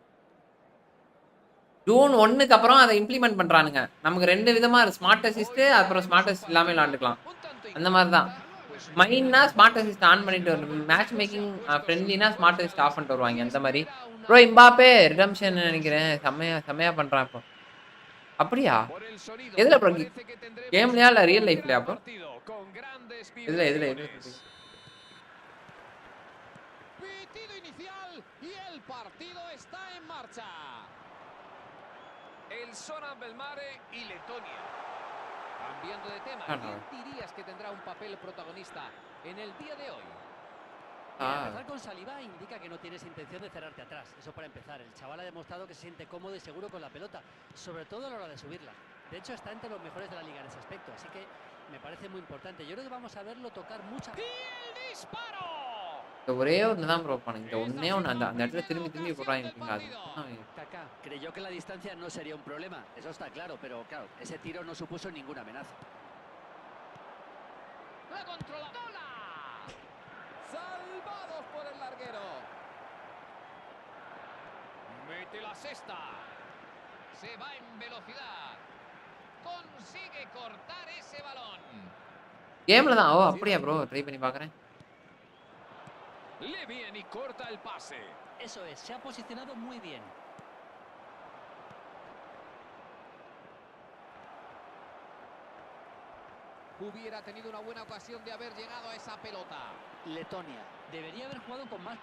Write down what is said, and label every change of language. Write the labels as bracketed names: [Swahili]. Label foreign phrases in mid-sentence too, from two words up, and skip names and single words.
[Tamil] ஜூன் 1க்கு அப்புறம் அதை இம்ப்ளிமெண்ட் பண்றானுங்க நமக்கு 2 விதமா [English] smart assist [Tamil] அப்புறம் [English] smart assist [Tamil] இல்லாம விளையாண்டுக்கலாம் அந்த மாதிரி தான் மைன்னா [English] smart assist on [Tamil] பண்ணிட்டு வரும் [English] match making [Tamil] ஃப்ரெண்ட்லினா [English] smart assist off [Tamil] பண்ணிட்டு வருவாங்க அந்த மாதிரி ப்ரோ இம்பாப்பே ரிடம்ஷன் நினைக்கிறேன் செம்மையா பண்றான் இப்போ அப்படியா எதுல ப்ரோ கேம்லயா இல்ல [English] real lifeலயா [Tamil] ப்ரோ எதுல [Spanish] Pitido inicial y el partido está en marcha. El Sonan Belmare y Letonia. Cambiando de tema, ¿quién dirías que tendrá un papel protagonista en el día de hoy? Empezar con Saliba indica que no tienes intención de cerrarte atrás. Eso para empezar. El chaval ha demostrado que se siente cómodo y seguro con la pelota, sobre todo a la hora de subirla. De hecho, está entre los mejores de la liga en ese aspecto, así que me parece muy importante. Yo creo que vamos a verlo tocar muchas. ¡Y el disparo! [Tamil] ஒரே ஒன்று தான் ப்ரோ பண்ண இந்த ஒன்னே ஒன்று அந்த இடத்துல திரும்பி போடுறாங்க [Spanish] Kaká creyó que la distancia no sería un problema, eso está claro, pero claro, ese tiro no supuso ninguna amenaza. La controladora. Salvados por el larguero. Mete la cesta. Se va en velocidad. Consigue cortar ese balón. [Tamil] கேம்ல தான் அப்படியே ப்ரோ ட்ரை பண்ணி பார்க்கறேன் [Spanish] Le viene y corta el pase. Eso es, se ha posicionado muy bien. Hubiera tenido una buena ocasión de haber llegado a esa pelota. Letonia debería haber jugado con más